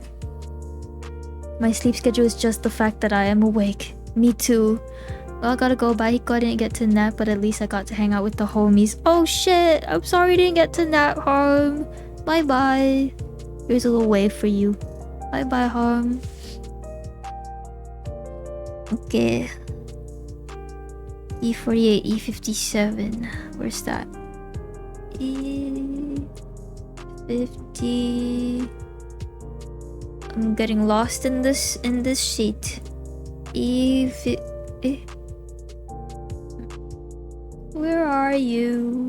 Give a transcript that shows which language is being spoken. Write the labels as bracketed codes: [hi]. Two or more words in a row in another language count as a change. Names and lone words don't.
[en] My sleep schedule is just the fact that I am awake. Me too. Well, I gotta go. Bye, Hiko. I didn't get to nap, but at least I got to hang out with the homies. Oh shit! I'm sorry I didn't get to nap, Harm. Bye bye. Here's a little wave for you. Bye bye, Harm. Okay. E48, E57. Where's that? E50. I'm getting lost in this sheet. E50. Where are you?